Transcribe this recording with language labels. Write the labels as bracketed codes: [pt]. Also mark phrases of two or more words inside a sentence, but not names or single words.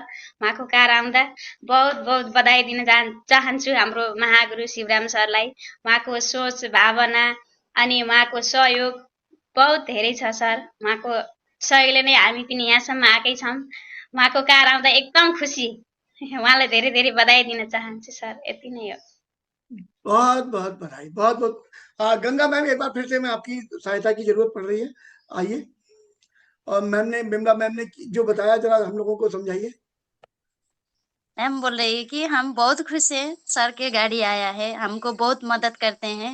[ne] उहाँको कार आउँदा बहुत बहुत बधाई दिन चाहन्छु हाम्रो महागुरु शिवराम सरलाई। उहाँको सोच भावना अनि उहाँको सहयोग बहुत धेरै छ सर। उहाँको सहयोगले नै हामी पनि यहाँसम्म आएकै छौँ। उहाँको कार आउँदा एकदम खुसी। उहाँलाई धेरै धेरै बधाई दिन चाहन्छु सर। यति नै हो। बहुत बहुत बधाई, बहुत बहुत। [hi] गंगा मैम, एक बार फिर से मैं आपकी सहायता की जरूरत पड़ रही है, आइए। और बिमला मैम ने जो बताया जरा हम लोगों को समझाइए। मैम बोल रही है कि हम बहुत खुश हैं, सर के गाड़ी आया है, हमको बहुत मदद करते हैं।